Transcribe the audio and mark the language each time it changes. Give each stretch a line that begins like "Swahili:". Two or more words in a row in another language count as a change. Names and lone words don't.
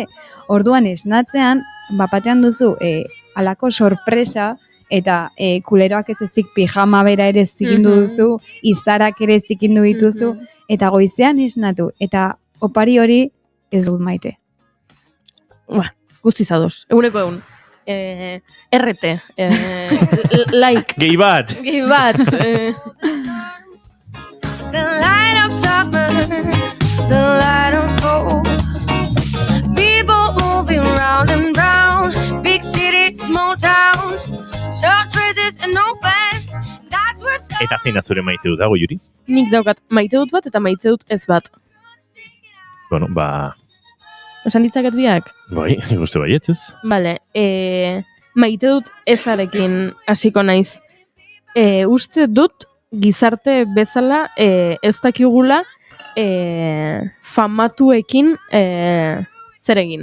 Basque: Orduan esnatzean, bapatean duzu alako sorpresa, eta kuleroak ez ezik pijama bera ere zikindu duzu, izarak ere zikindu dituzu, eta goizean esnatu, eta opari hori ez dut maite. Ba, guztiz ados. Eguneko egun.
English: RT. Like.
Basque: Gehi bat! Gehi bat.
English: The light of summer, the light unfolds. People moving round and round, big cities, small towns, short dresses and no pants. That's what's
Basque: Eta zein da zure maite dut, dago, Juri? Nik daukat maite dut bat eta maite dut ez bat. Bueno, ba... Esan ditzaket biak? Bai, ikuste baietz ez. Bale, maite dut ezarekin hasiko naiz. Uste dut gizarte bezala ez dakigula famatuekin zer egin.